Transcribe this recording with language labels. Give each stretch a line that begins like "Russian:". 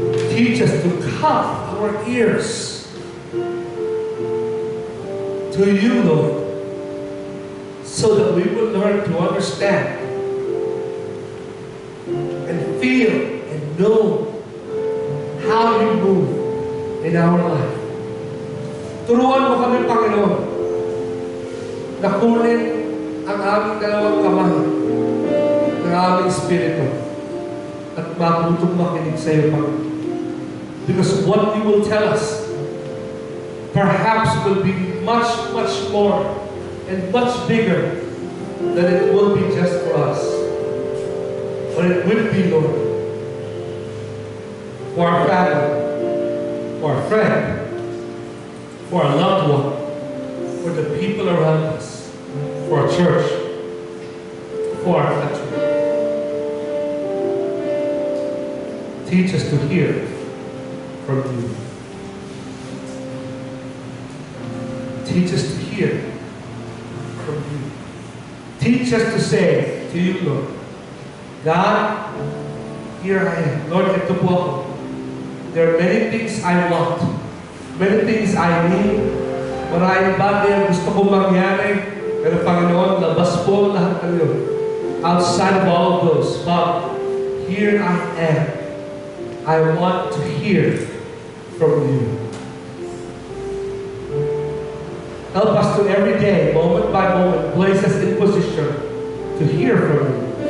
English: Teach us to cup our ears to you, Lord, so that we will learn to understand and feel know how you move in our life.
Filipino: Turuan mo kami, Panginoon, na kunin ang aming dalawang kamay ng aming Espiritu at matutong makinig sa iyo, Panginoon.
English: Because what you will tell us perhaps will be much, much more and much bigger than it will be just for us. But it will be, Lord, for our family, for our friend, for our loved one, for the people around us, for our church, for our country. Teach us to hear from you. Teach us to hear from you. Teach us to say to you, Lord, God, here I am. Lord,
Filipino: ito po ako.
English: There are many things I want. Many things I need.
Filipino: Maraming bagay ang gusto kong mangyari. Pero Panginoon, labas po ang lahat ng yun.
English: Outside of all of those, but here I am. I want to hear from you. Help us to every day, moment by moment, place us in position to hear from you.